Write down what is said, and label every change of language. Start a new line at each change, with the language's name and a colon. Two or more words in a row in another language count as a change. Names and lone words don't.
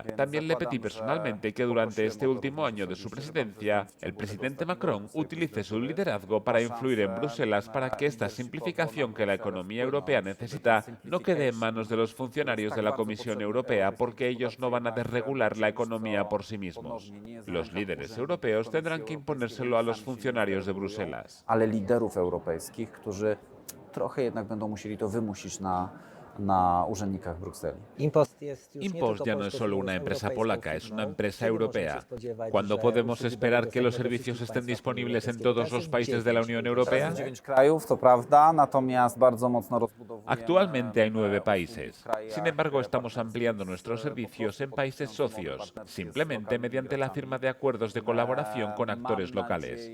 Spanish: También le pedí personalmente que durante este último año de su presidencia, el presidente Macron utilice su liderazgo para influir en Bruselas para que esta simplificación que la economía europea necesita no quede en manos de los funcionarios de la Comisión Europea, porque ellos no van a desregular la economía por sí mismos. Los líderes europeos tendrán que imponérselo a los funcionarios de Bruselas.
Polish: Trochę jednak będą musieli to wymusić na urzędnikach Brukseli.
Spanish: InPost ya no es solo una empresa polaca, es una empresa europea. ¿Cuándo podemos esperar que los servicios estén disponibles en todos los países de la Unión Europea? Actualmente hay 9 países. Sin embargo, estamos ampliando nuestros servicios en países socios, simplemente mediante la firma de acuerdos de colaboración con actores locales.